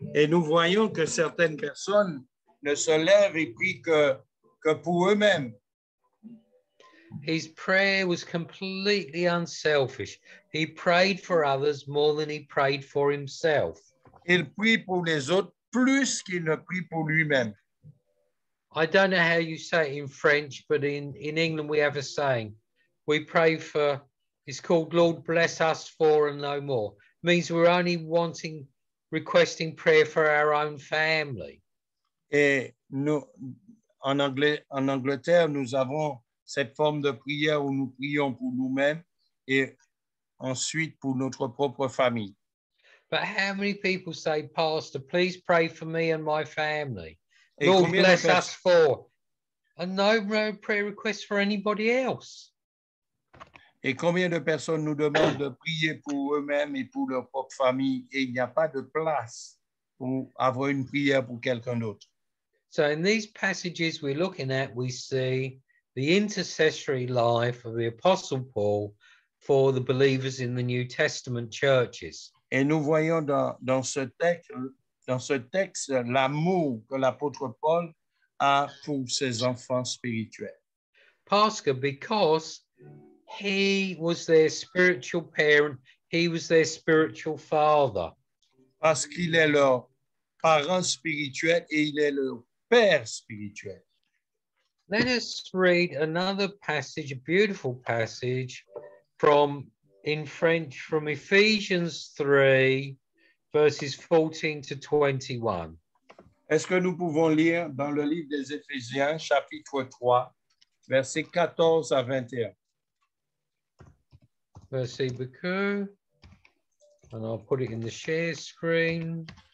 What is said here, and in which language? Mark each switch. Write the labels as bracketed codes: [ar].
[fr] Et nous voyons que certaines personnes ne se lèvent et prient que pour eux-mêmes. [en] His prayer was completely unselfish. He prayed for others more than he prayed for himself. [fr] Il prie pour les autres plus qu'il ne prie pour lui-même. [en] I don't know how you say it in French, but in England we have a saying. We pray for, it's called Lord bless us for and no more. It means we're only requesting prayer for our own family. [fr] Et nous, en Angleterre, nous avons cette forme de prière où nous prions pour nous-mêmes et ensuite pour notre propre famille. [en] But how many people say, Pastor, please pray for me and my family? [fr] Et [en] Lord bless us for. And no prayer requests for anybody else. [fr] Et combien de personnes nous demandent de prier pour eux-mêmes et pour leur propre famille et il n'y a pas de place pour avoir une prière pour quelqu'un d'autre. [en] So in these passages we're looking at, we see the intercessory life of the Apostle Paul for the believers in the New Testament churches. [fr] Et nous voyons dans ce texte l'amour que l'apôtre Paul a pour ses enfants spirituels. [en] Pastor, because he was their spiritual parent, he was their spiritual father. [fr] Parce qu'il est leur parent spirituel et il est leur père spirituel. [en] Let us read another passage, a beautiful passage in French from Ephesians 3, verses 14 to 21. [fr] Est-ce que nous pouvons lire dans le livre des Éphésiens, chapitre 3, versets 14 à 21? Merci beaucoup. [en] And I'll put it in the share screen.